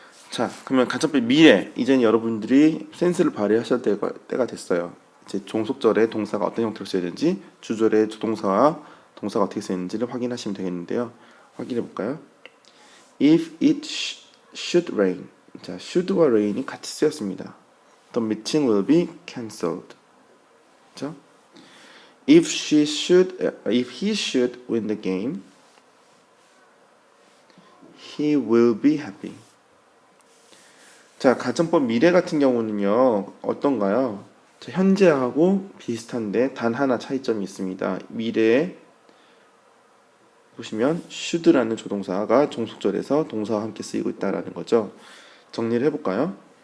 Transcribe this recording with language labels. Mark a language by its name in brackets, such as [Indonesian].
[Korean] 자, 그러면 가정법 미래, 이제는 여러분들이 센스를 발휘하셔야 때가 됐어요. 이제 종속절의 동사가 어떤 형태로 써야 되는지, 주절의 조동사와 동사가 어떻게 쓰이는지를 확인하시면 되겠는데요. 확인해 볼까요? [English] If it should rain. 자, should와 rain이 같이 쓰였습니다. The meeting will be cancelled. [Korean] 그렇죠? [English] If he should win the game, he will be happy. [Korean] 자, 가정법 미래 같은 경우는요, 어떤가요? 자, 현재하고 비슷한데 단 하나 차이점이 있습니다. 미래에 보시면 should라는 조동사가 종속절에서 동사와 함께 쓰이고 있다라는 거죠. 정리를 해볼까요?